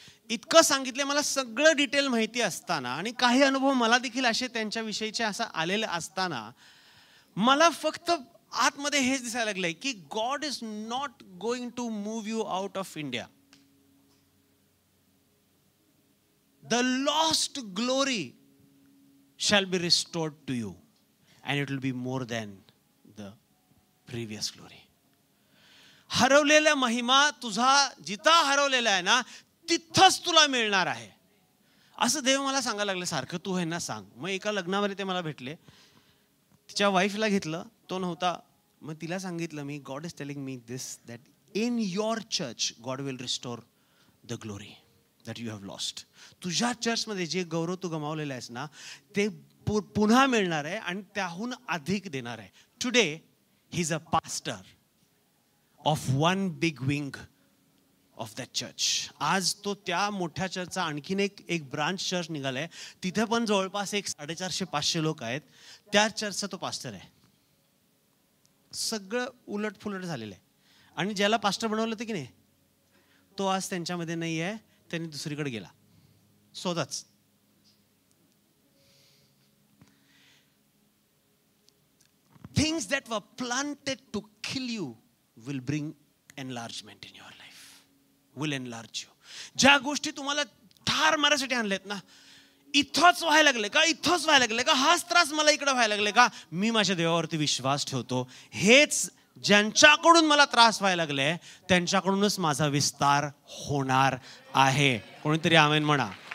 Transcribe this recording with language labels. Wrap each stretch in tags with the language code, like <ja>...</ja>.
<mr>इतकं सांगितलं मला, सगळं डिटेल माहिती असताना आणि काही अनुभव मला देखील असे त्यांच्याविषयीचे असं आलेले असताना मला फक्त आतमध्ये हेच दिसायला लागलंय की</mr> <en>God is not going to move you out of India. The lost glory shall be restored to you and it will be more than the previous glory.</en> <mr>हरवलेला महिमा तुझा जिथं हरवलेला आहे ना, तिथंच तुला मिळणार आहे, असं देव मला सांगायला लागलं सारखं. तू ह्यांना सांग. मग एका लग्नामध्ये ते मला भेटले, तिच्या वाईफला घेतलं, तो नव्हता. मग तिला सांगितलं मी,</mr> <en>God is telling me this, that in your church God will restore the glory that you have lost.</en> <mr>तुझ्या चर्चमध्ये जे गौरव तू गमावलेला आहेस ना, ते पुन्हा मिळणार आहे आणि त्याहून अधिक देणार आहे.</mr> <en>Today he is a pastor of 1 big wing of that church.</en> <mr>आज तो त्या मोठ्या चर्चचा आणखीन एक ब्रांच चर्च निघालाय. तिथे पण जवळपास 450-500 लोक आहेत. त्या चर्चचा तो पास्टर आहे. सगळं उलटफुलट झालेलं आहे. आणि ज्याला पास्टर बनवलं होतं की नाही, तो आज त्यांच्यामध्ये नाही आहे, त्यांनी दुसरीकडे गेला स्वतःच.</mr> <en>Things that were planted to kill you will bring enlargement in your life, will enlarge you.</en> <mr>ज्या गोष्टी तुम्हाला ठार मारायसाठी आणल्यात ना, इथंच व्हायला लागले का, इथंच व्हायला लागले का, हाच त्रास मला इकडे व्हायला लागले का, मी माझ्या देवावरती विश्वास ठेवतो. हेच ज्यांच्याकडून मला त्रास व्हायला लागले त्यांच्याकडूनच माझा विस्तार होणार आहे. कोणीतरी आमेन म्हणा.</mr>